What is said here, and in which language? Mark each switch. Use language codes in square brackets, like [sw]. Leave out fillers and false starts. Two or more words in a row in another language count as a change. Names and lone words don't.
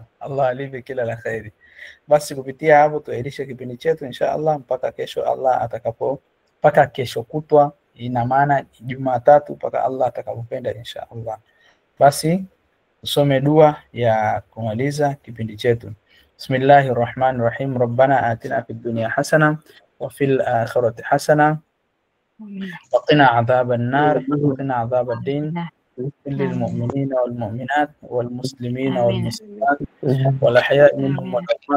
[sw] Allah alipe kila la khairi. Basi kupitia hapo tuailishe kipindi chetu inshallah mpaka kesho Allah mpaka kesho kutwa, ina maana Jumatatu, mpaka Allah atakapopenda inshallah. Basi usome dua ya kumaliza kipindi chetu. [ar] Bismillahirrahmanirrahim. ربنا آتنا في الدنيا حسنة وفي الآخرة حسنة وقنا عذاب النار وقنا عذاب الدين للمؤمنين والمؤمنات والمسلمين والمسلمات والأحياء منهم والأموات.